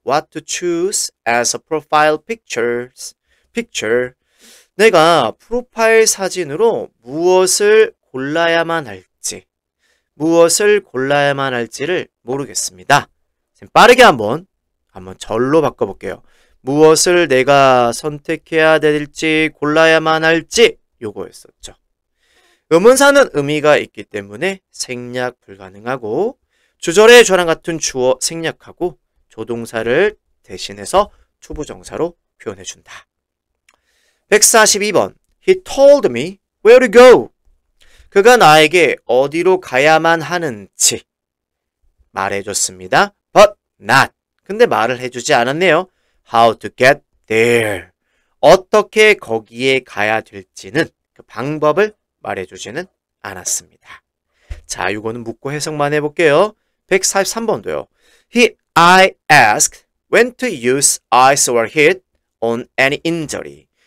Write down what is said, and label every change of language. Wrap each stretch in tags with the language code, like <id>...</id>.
<en>What to choose as a profile picture.</en> <ko>내가 프로파일 사진으로 무엇을 골라야만 할지를 모르겠습니다. 빠르게 한번 절로 바꿔볼게요. 무엇을 내가 선택해야 될지, 골라야만 할지, 요거였었죠. 의문사는 의미가 있기 때문에 생략 불가능하고, 주절의 저랑 같은 주어 생략하고, 조동사를 대신해서 투부정사로 표현해준다.</ko> <en>142번. He told me where to go.</en> <ko>그가 나에게 어디로 가야만 하는지 말해줬습니다.</ko> <en>But not.</en> <ko>근데 말을 해주지 않았네요.</ko> <en>How to get there.</en> <ko>어떻게 거기에 가야 될지는, 그 방법을 말해주지는 않았습니다. 자, 이거는 묻고 해석만 해볼게요. 143번도요.</ko> <en>I asked when to use ice or heat on any injury.</en>